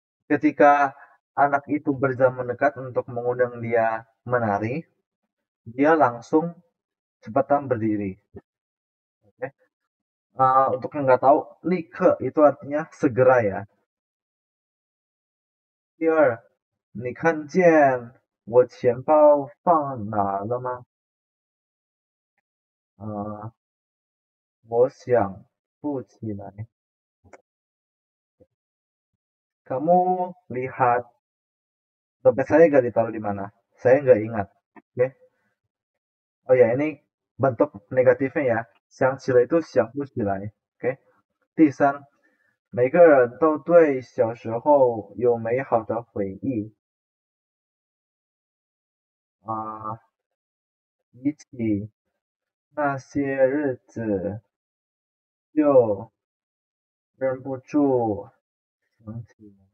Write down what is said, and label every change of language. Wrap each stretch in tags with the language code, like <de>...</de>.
<id>Ketika anak itu berusaha mendekat untuk mengundang dia menari, dia langsung cepetan berdiri. Untuk yang nggak tahu, like itu artinya segera ya.</id> <zh>第二，你看见我钱包放哪了吗？我想不起来。</zh> <id>Kamu lihat dompet saya nggak ditaruh di mana? Saya nggak ingat. Oke. Oh ya, ini bentuk negatifnya ya.</id> <zh>想起来 itu 想不起来.</zh> <id>Oke.</id> <zh>第三，每个人都对小时候有美好的回忆。比起那些日子，就忍不住想起来。</zh>